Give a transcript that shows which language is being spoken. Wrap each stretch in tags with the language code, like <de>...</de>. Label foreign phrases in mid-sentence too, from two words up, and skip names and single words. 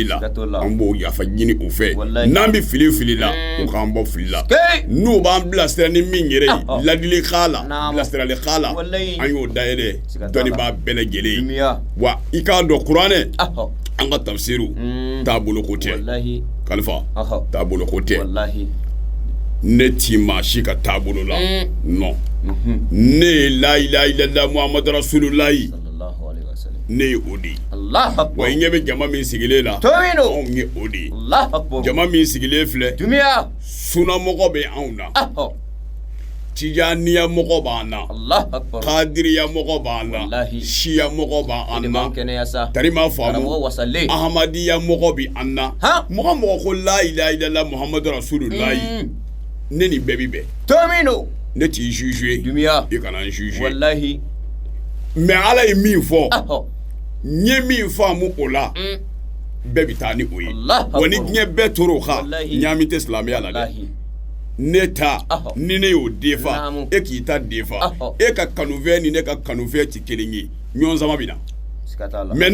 <bm>la an b'o yafa ɲini u fɛ n'an bɛ fili la u k'an bɔ fili la n'u b'an bilasira ni min yɛrɛ ye ladili k'a la bilasirali k'a la an y'o dayɛlɛ dɔnnibaa bɛɛ lajɛlen ye wa i k'a dɔn kuranɛ an ka tafsiru taabolo ko tɛ kalifa taabolo ko tɛ ne ti maa si ka taabolo la non ne ye</bm> <ar>لا إله إلا الله محمد رسول الله</ar> <bm>ne ye o de ye wa i ɲɛ bɛ jama min sigilen la anw ye o de ye jama min sigilen filɛ sunamɔgɔ bɛ anw na Tijaniya mɔgɔ b'an na Kadiriya mɔgɔ b'an na Siya mɔgɔ b'an na Tarima faamu Ahmadiya mɔgɔ bɛ an na mɔgɔ ko</bm> <ar>لا إله إلا الله محمد رسول الله</ar> <bm>ne ni bɛɛ bi bɛn ne t'i juger i kana n juger mais Ala ye min fɔ n ye min faamu o la bɛɛ bi taa ni o ye wa ni diɲɛ bɛɛ tor'o kan ɲaami tɛ silamɛya la dɛ neta ni ne y'o defa e k'i ta defa e ka kanufɛ ni ne ka kanufɛ ti kelen ye ɲɔgɔn sama bɛ na mais</bm>